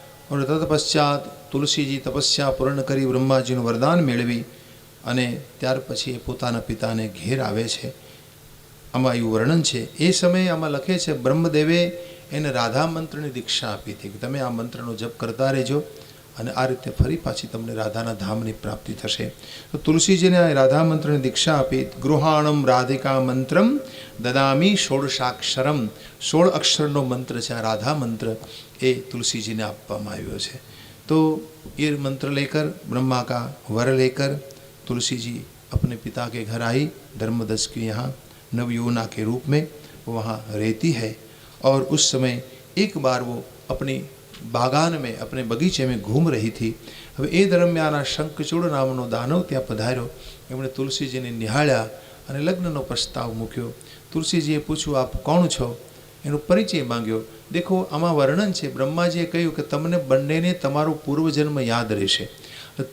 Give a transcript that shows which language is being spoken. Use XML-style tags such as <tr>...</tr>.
<gu>और तत्पश्चात तुलसीजी तपस्या पूर्ण करी ब्रह्माजीनुं वरदान मेळवी અને ત્યાર પછી પોતાના પિતાને ઘેર આવે છે. આમાં એવું વર્ણન છે. એ સમયે આમાં લખે છે બ્રહ્મદેવે એને રાધા મંત્રની દીક્ષા આપી હતી કે તમે આ મંત્રનો જપ કરતા રહેજો અને આ રીતે ફરી પાછી તમને રાધાના ધામની પ્રાપ્તિ થશે. તો તુલસીજીને આ રાધા મંત્રની દીક્ષા આપી.</gu> <sa>ગૃહાણમ રાધિકા મંત્રમ દદામી ષોડશાક્ષરમ.</sa> <gu>16 અક્ષરનો મંત્ર છે આ રાધા મંત્ર, એ તુલસીજીને આપવામાં આવ્યો છે.</gu> <hi>तो ये मंत्र लेकर ब्रह्मा का वर लेकर तुलसी जी अपने पिता के घर आई. धर्मदस के यहाँ नवयोना के रूप में वो वहाँ रहती है. और उस समय एक बार वो अपनी बागान में अपने बगीचे में घूम रही थी।</hi> <gu>હવે એ દરમિયાન આ શંખચૂડ નામનો દાનવ ત્યાં પધાર્યો। એમણે તુલસીજીને નિહાળ્યા અને લગ્નનો પ્રસ્તાવ મૂક્યો। તુલસીજીએ પૂછ્યું, આપ કોણ છો? એનો પરિચય માંગ્યો। દેખો, આમાં વર્ણન છે, બ્રહ્માજીએ કહ્યું કે તમને બંનેને તમારો પૂર્વજન્મ યાદ રહેશે।</gu>